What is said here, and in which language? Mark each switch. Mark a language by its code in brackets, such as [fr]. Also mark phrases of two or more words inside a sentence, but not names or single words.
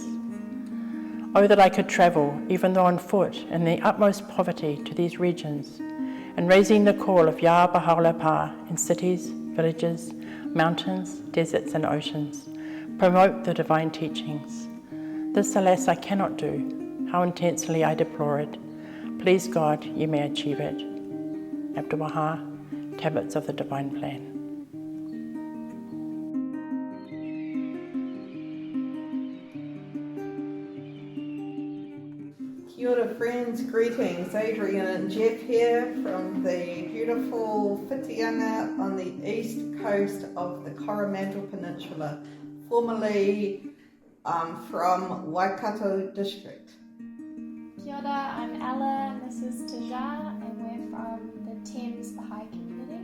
[en] Oh, that I could travel, even though on foot, in the utmost poverty to these regions, and raising the call of Ya Baha'u'llah in cities, villages, mountains, deserts and oceans, promote the divine teachings. This, alas, I cannot do. How intensely I deplore it. Please God, you may achieve it. Abdu'l-Baha, Tablets of the Divine Plan. [mi] Kia ora [en] friends, greetings. Adrian and Jeff here from the beautiful Whitianga on the east coast of the Coromandel Peninsula, formerly from Waikato District. [mi] Kia ora, [en] I'm Ella and this is Taja and we're from the Thames Baha'i community.